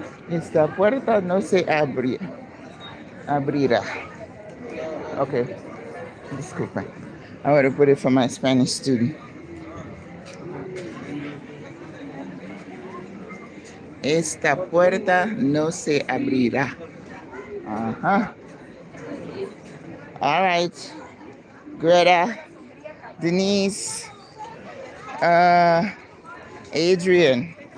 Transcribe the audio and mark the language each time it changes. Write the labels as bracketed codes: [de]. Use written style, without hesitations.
[es] Esta puerta no se abrirá. Okay. Disculpa. [en] I want to put it for my Spanish student. [es] Esta puerta no se abrirá. [en] Uh-huh. All right. Greta, Denise, Adrian.